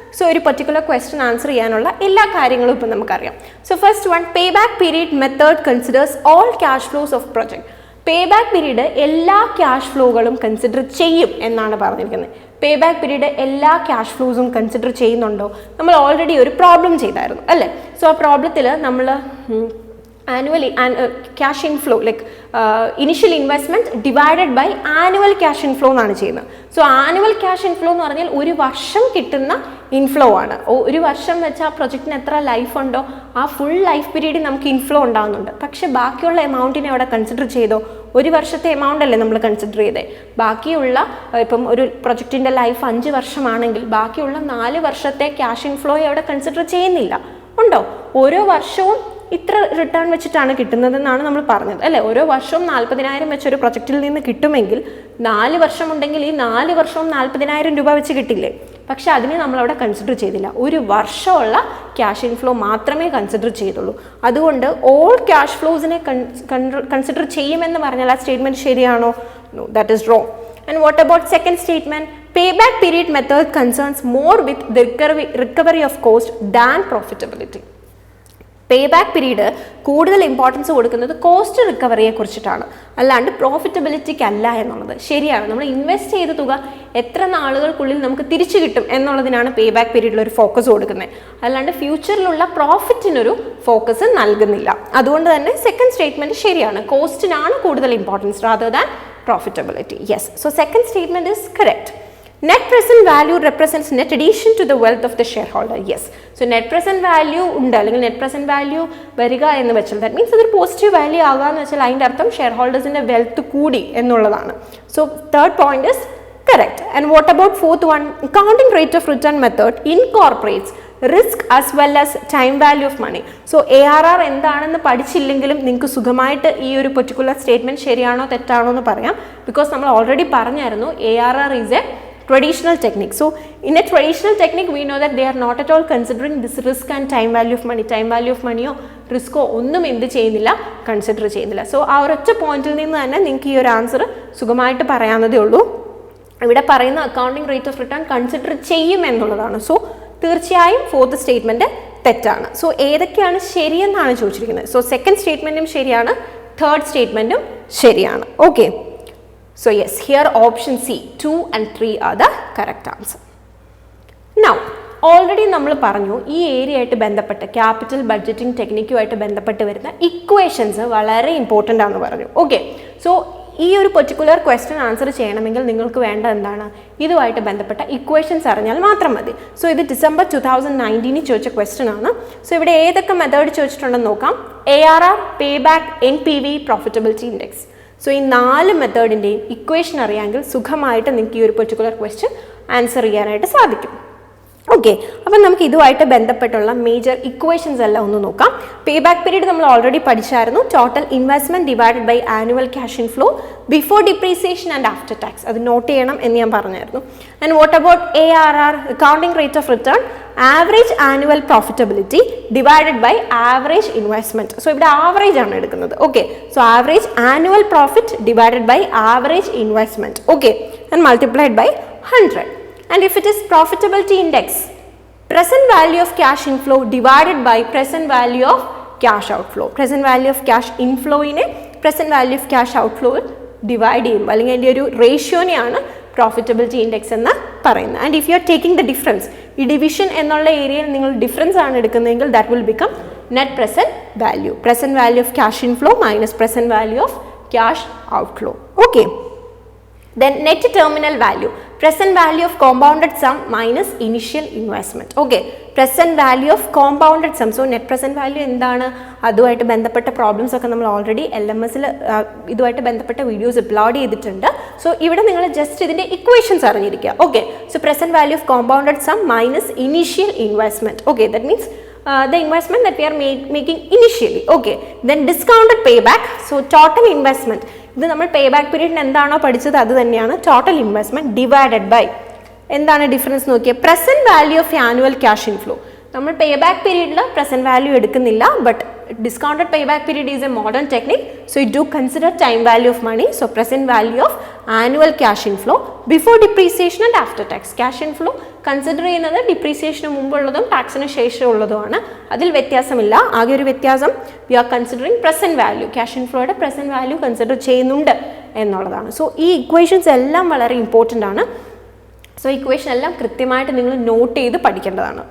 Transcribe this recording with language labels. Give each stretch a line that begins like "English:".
Malayalam: So ഒരു particular question answer ചെയ്യാനുള്ള എല്ലാ കാര്യങ്ങളും ഇപ്പോൾ നമുക്കറിയാം.
English: So first one, pay back period method considers all cash flows of project.
Malayalam: Pay back period എല്ലാ ക്യാഷ് ഫ്ലോകളും കൺസിഡർ ചെയ്യും എന്നാണ് പറഞ്ഞിരിക്കുന്നത്. പേ ബാക്ക് പീരീഡ് എല്ലാ ക്യാഷ് ഫ്ലോസും കൺസിഡർ ചെയ്യുന്നുണ്ടോ? നമ്മൾ ഓൾറെഡി ഒരു പ്രോബ്ലം ചെയ്തായിരുന്നു അല്ലേ? സോ ആ പ്രോബ്ലത്തിൽ നമ്മൾ
English: annually cash inflow like initial investment divided by annual cash inflow
Malayalam: എന്നാണ് ചെയ്യുന്നത്. സോ ആനുവൽ ക്യാഷ് ഇൻഫ്ലോ എന്ന് പറഞ്ഞാൽ ഒരു വർഷം കിട്ടുന്ന ഇൻഫ്ലോ ആണ്. ഒരു വർഷം വെച്ചാൽ ആ പ്രൊജക്റ്റിന് എത്ര ലൈഫ് ഉണ്ടോ ആ ഫുൾ ലൈഫ് പീരീഡിൽ നമുക്ക് ഇൻഫ്ലോ ഉണ്ടാകുന്നുണ്ട്. പക്ഷെ ബാക്കിയുള്ള എമൗണ്ടിനെ അവിടെ കൺസിഡർ ചെയ്തോ? ഒരു വർഷത്തെ എമൗണ്ട് അല്ലേ നമ്മൾ കൺസിഡർ ചെയ്തേ. ബാക്കിയുള്ള ഇപ്പം ഒരു പ്രൊജക്റ്റിൻ്റെ ലൈഫ് 5 വർഷമാണെങ്കിൽ ബാക്കിയുള്ള 4 വർഷത്തെ ക്യാഷ് ഇൻഫ്ലോയെ അവിടെ കൺസിഡർ ചെയ്യുന്നില്ല. ഉണ്ടോ? ഓരോ വർഷവും ഇത്ര റിട്ടേൺ വെച്ചിട്ടാണ് കിട്ടുന്നതെന്നാണ് നമ്മൾ പറഞ്ഞത് അല്ലേ? ഓരോ വർഷവും 40,000 വെച്ചൊരു പ്രൊജക്റ്റിൽ നിന്ന് കിട്ടുമെങ്കിൽ 4 വർഷം ഉണ്ടെങ്കിൽ ഈ 4 വർഷവും 40,000 രൂപ വെച്ച് കിട്ടില്ലേ? പക്ഷെ അതിനെ നമ്മളവിടെ കൺസിഡർ ചെയ്തില്ല. ഒരു വർഷമുള്ള ക്യാഷ് ഇൻഫ്ലോ മാത്രമേ കൺസിഡർ ചെയ്തുള്ളൂ. അതുകൊണ്ട് ഓൾ ക്യാഷ് ഫ്ലോസിനെ കൺസിഡർ ചെയ്യുമെന്ന് പറഞ്ഞാൽ ആ സ്റ്റേറ്റ്മെൻറ്റ് ശരിയാണോ?
English: No, that is wrong. And what about second statement? Payback period method concerns more with the recovery of cost than profitability.
Malayalam: Payback period കൂടുതൽ ഇമ്പോർട്ടൻസ് കൊടുക്കുന്നത് cost റിക്കവറിയെ കുറിച്ചിട്ടാണ്, അല്ലാണ്ട് പ്രോഫിറ്റബിലിറ്റിക്ക് അല്ല എന്നുള്ളത് ശരിയാണ്. നമ്മൾ ഇൻവെസ്റ്റ് ചെയ്ത തുക എത്ര നാളുകൾക്കുള്ളിൽ നമുക്ക് തിരിച്ചു കിട്ടും എന്നുള്ളതിനാണ് പേ ബാക്ക് പീരീഡിൽ ഒരു ഫോക്കസ് കൊടുക്കുന്നത്, അല്ലാണ്ട് ഫ്യൂച്ചറിലുള്ള പ്രോഫിറ്റിനൊരു ഫോക്കസ് നൽകുന്നില്ല. അതുകൊണ്ട് തന്നെ സെക്കൻഡ് സ്റ്റേറ്റ്മെൻറ്റ് ശരിയാണ്. കോസ്റ്റിനാണ് കൂടുതൽ importance
English: Rather than profitability. Yes, so second statement is correct. Net present value represents net addition to the wealth of the shareholder.
Malayalam: Yes, so net present value ഉണ്ട്, അല്ലെങ്കിൽ net present value വരിക എന്ന് വെച്ചാൽ
English: that means
Malayalam: അതൊരു positive value ആകാന്ന് വെച്ചാൽ അതിൻ്റെ അർത്ഥം share ഹോൾഡേഴ്സിൻ്റെ wealth കൂടി എന്നുള്ളതാണ്.
English: So third point is correct. And what about fourth one? Accounting rate of return method incorporates risk as well as time value of money.
Malayalam: So ARR എന്താണെന്ന് പഠിച്ചില്ലെങ്കിലും നിങ്ങൾക്ക് സുഖമായിട്ട് ഈ ഒരു പെർട്ടിക്കുലർ സ്റ്റേറ്റ്മെൻറ്റ് ശരിയാണോ തെറ്റാണോ എന്ന് പറയാം.
English: because
Malayalam: നമ്മൾ ഓൾറെഡി പറഞ്ഞായിരുന്നു
English: ARR is a traditional technique. So in a traditional technique we know that they are not at all considering this risk and time value of money.
Malayalam: Time value of money റിസ്കോ ഒന്നും എന്ത് ചെയ്യുന്നില്ല, consider ചെയ്യുന്നില്ല. So ആ ഒരൊറ്റ പോയിന്റിൽ നിന്ന് തന്നെ നിങ്ങൾക്ക് ഈ ഒരു ആൻസർ സുഖമായിട്ട് പറയാവുന്നതേ ഉള്ളൂ. ഇവിടെ പറയുന്ന accounting rate of return consider ചെയ്യും എന്നുള്ളതാണ്. സോ തീർച്ചയായും ഫോർത്ത് സ്റ്റേറ്റ്മെൻറ്റ് തെറ്റാണ്. സോ ഏതൊക്കെയാണ് ശരിയെന്നാണ് ചോദിച്ചിരിക്കുന്നത്. സോ സെക്കൻഡ് സ്റ്റേറ്റ്മെൻറ്റും ശരിയാണ്, തേർഡ് സ്റ്റേറ്റ്മെൻറ്റും ശരിയാണ്.
English: Okay, so yes, here option C 2 and 3 are the correct answer.
Malayalam: Now already നമ്മൾ പറഞ്ഞു ഈ ഏരിയയായിട്ട് ബന്ധപ്പെട്ട് ക്യാപിറ്റൽ ബഡ്ജറ്റിംഗ് ടെക്നിക്കുമായിട്ട് ബന്ധപ്പെട്ട് വരുന്ന ഇക്വേഷൻസ് വളരെ ഇമ്പോർട്ടൻ്റ് ആണെന്ന് പറഞ്ഞു. ഓക്കെ, സോ ഈ ഒരു പെർട്ടിക്കുലർ ക്വസ്റ്റ്യൻ ആൻസർ ചെയ്യണമെങ്കിൽ നിങ്ങൾക്ക് വേണ്ട എന്താണ്, ഇതുമായിട്ട് ബന്ധപ്പെട്ട ഇക്വേഷൻസ് അറിഞ്ഞാൽ മാത്രം മതി. സോ ഇത് ഡിസംബർ 2019 ചോദിച്ച ക്വസ്റ്റ്യൻ ആണ്. സോ ഇവിടെ ഏതൊക്കെ മെത്തേഡ് ചോദിച്ചിട്ടുണ്ടെന്ന് നോക്കാം. ARR, Payback, NPV, profitability index. So ഈ 4 മെത്തേഡിൻ്റെയും ഇക്വേഷൻ അറിയാമെങ്കിൽ സുഖമായിട്ട് നിങ്ങൾക്ക് ഈ ഒരു പെർട്ടിക്കുലർ ക്വസ്റ്റ്യൻ ആൻസർ ചെയ്യാനായിട്ട് സാധിക്കും. ഓക്കെ, അപ്പം നമുക്ക് ഇതുമായിട്ട് ബന്ധപ്പെട്ടുള്ള മേജർ ഇക്വേഷൻസ് എല്ലാം ഒന്ന് നോക്കാം.
English: pay back period
Malayalam: നമ്മൾ already പഠിച്ചായിരുന്നു.
English: Total investment divided by annual cash inflow before depreciation and after tax.
Malayalam: അത് നോട്ട് ചെയ്യണം എന്ന് ഞാൻ പറഞ്ഞായിരുന്നു.
English: And what about ARR, accounting rate of return, average annual profitability divided by average investment. So
Malayalam: ഇവിടെ average ആണ് എടുക്കുന്നത്.
English: Okay, so average annual profit divided by average investment. Okay, and multiplied by 100. And if it is profitability index, present value of cash inflow divided by present value of cash outflow. Present value of cash inflow ine present value of cash outflow
Malayalam: divide ചെയ്യും, അല്ലെങ്കിൽ അതിൻ്റെ ഒരു റേഷ്യോനെയാണ് profitability index എന്ന് പറയുന്നത്.
English: and if you are taking the difference,
Malayalam: ഈ division എന്നുള്ള ഏരിയയിൽ നിങ്ങൾ ഡിഫറൻസ് ആണ് എടുക്കുന്നതെങ്കിൽ
English: That will become net present value. Present value of cash inflow minus present value of cash outflow. Okay, then net terminal value, present value of compounded sum minus initial investment. Okay, present value of compounded sum.
Malayalam: So net present value എന്താണ്, അതുമായിട്ട് ബന്ധപ്പെട്ട problems ഒക്കെ നമ്മൾ already LMSൽ ഇതുമായിട്ട് ബന്ധപ്പെട്ട videos upload ചെയ്തിട്ടുണ്ട്. So ഇവിടെ നിങ്ങൾ ജസ്റ്റ് ഇതിൻ്റെ ഇക്വേഷൻസ് അറിഞ്ഞിരിക്കുക.
English: Okay, so present value of compounded sum minus initial investment. Okay, that means the investment that we are making initially. Okay, then discounted payback. So total investment,
Malayalam: ഇത് നമ്മൾ pay back പീരീഡിന് എന്താണോ പഠിച്ചത് അത് തന്നെയാണ്.
English: total investment divided by
Malayalam: എന്താണ് difference നോക്കിയാൽ
English: Present value of annual cash inflow.
Malayalam: നമ്മൾ pay back പീരീഡിൽ പ്രസന്റ് വാല്യൂ എടുക്കുന്നില്ല,
English: But discounted payback period is a modern technique, so you do consider time value of money, so present value of annual cash inflow before depreciation and after tax.
Malayalam: Cash inflow consider ചെയ്യുന്നത് ഡിപ്രീസിയേഷന് മുമ്പുള്ളതും ടാക്സിന് ശേഷമുള്ളതുമാണ്. അതിൽ വ്യത്യാസമില്ല. ആകെ ഒരു വ്യത്യാസം
English: we are considering present value,
Malayalam: cash ഇൻഫ്ലോയുടെ present value consider ചെയ്യുന്നുണ്ട് എന്നുള്ളതാണ്. So ഈ equations എല്ലാം വളരെ ഇമ്പോർട്ടൻ്റ് ആണ്. സോ ഇക്വേഷൻ എല്ലാം കൃത്യമായിട്ട് നിങ്ങൾ നോട്ട് ചെയ്ത് പഠിക്കേണ്ടതാണ്.